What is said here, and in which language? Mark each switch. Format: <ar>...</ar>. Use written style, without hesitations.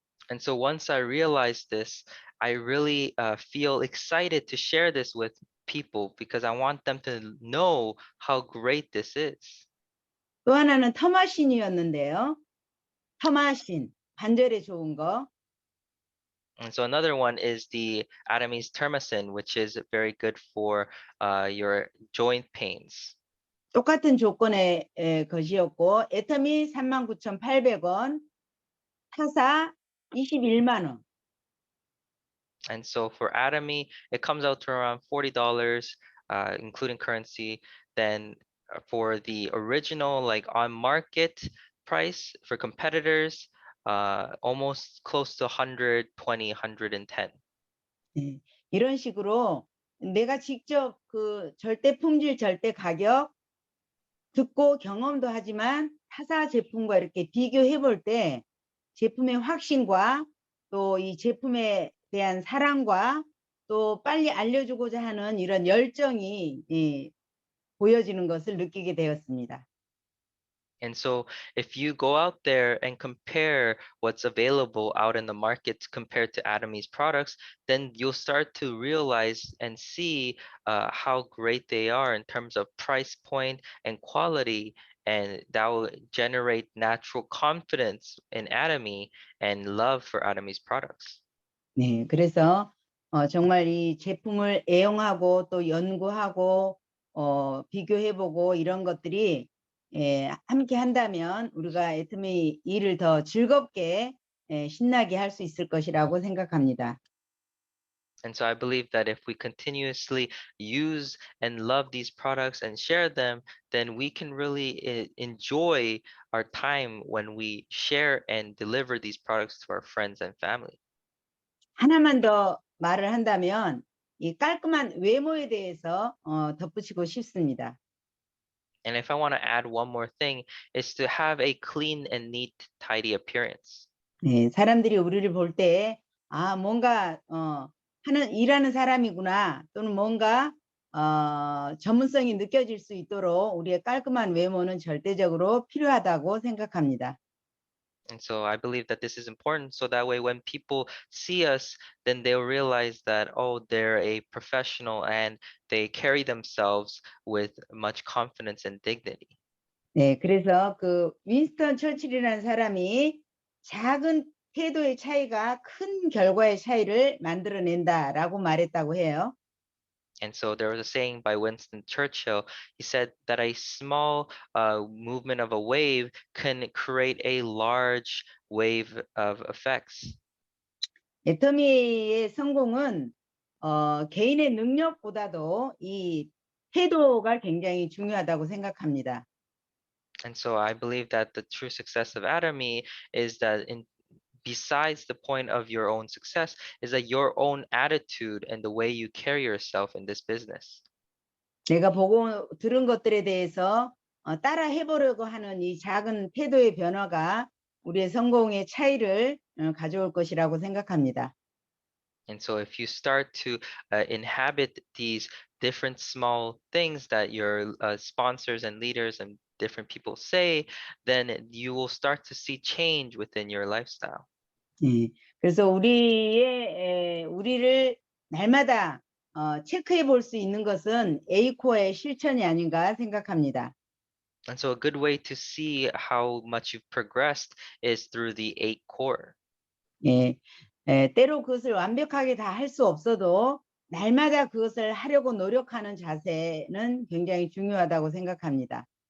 <en>And so once I realized this, I really feel excited to share this with people because I want them to know how great this is.</en> <ko>또 하나는 터마신이었는데요. 터마신, 관절에 좋은 거.</ko> <en>And so another one is the Atomy's Termacin, which is very good for your joint pains.</en> <ko>똑같은 조건의 것이었고 애터미 39,800원, 타사 21만 원.</ko> <en>And so for Atomy, it comes out to around $40, including currency. Then for the original, like on market price for competitors, almost close to 120, 110.</en> <ko>네, 이런 식으로 내가 직접 그 절대 품질, 절대 가격 듣고 경험도 하지만 타사 제품과 이렇게 비교해 볼 때 제품의 확신과 또 이 제품에 대한 사랑과 또 빨리 알려주고자 하는 이런 열정이 보여지는 것을 느끼게 되었습니다.</ko> <en>And so if you go out there and compare what's available out in the market compared to Atomy's products, then you'll start to realize and see how great they are in terms of price point and quality. And that will generate natural confidence in Atomy and love for Atomy's products.</en> <ko>네, 그래서 정말 이 제품을 애용하고 또 연구하고 비교해보고 이런 것들이 함께 한다면 우리가 애터미 일을 더 즐겁게 신나게 할 수 있을 것이라고 생각합니다.</ko> <en>And so I believe that if we continuously use and love these products and share them, then we can really enjoy our time when we share and deliver these products to our friends and family.</en> <ko>하나만 더 말을 한다면 이 깔끔한 외모에 대해서 덧붙이고 싶습니다.</ko> <en>And if I want to add one more thing, is to have a clean and neat, tidy appearance.</en> <ko>네, 사람들이 우리를 볼 때 뭔가 일하는 사람이구나 또는 뭔가 전문성이 느껴질 수 있도록 우리의 깔끔한 외모는 절대적으로 필요하다고 생각합니다.</ko> <en>And so I believe that this is important so that way when people see us, then they'll realize that, oh, they're a professional and they carry themselves with much confidence and dignity.</en> <ko>네, 그래서 그 윈스턴 처칠이라는 사람이 작은 태도의 차이가 큰 결과의 차이를 만들어낸다라고 말했다고 해요.</ko> <en>And so there was a saying by Winston Churchill. He said that a small movement of a wave can create a large wave of effects.</en> <ko>애터미의 성공은 개인의 능력보다도 이 태도가 굉장히 중요하다고 생각합니다.</ko> <en>And so I believe that the true success of Atomy is that besides the point of your own success is that your own attitude and the way you carry yourself in this business.</en> <ko>내가 보고 들은 것들에 대해서 따라 해보려고 하는 이 작은 태도의 변화가 우리의 성공의 차이를 가져올 것이라고 생각합니다.</ko> <en>And so if you start to inhabit these different small things that your sponsors and leaders and different people say, then you will start to see change within your lifestyle.</en> <ko>네, 그래서 우리를 날마다 체크해 볼 수 있는 것은 A코어의 실천이 아닌가 생각합니다.</ko> <en>And so a good way to see how much you've progressed is through the 8 core.</en> <ko>예, 때로 그것을 완벽하게 다 할 수 없어도 날마다 그것을 하려고 노력하는 자세는 굉장히 중요하다고 생각합니다.</ko>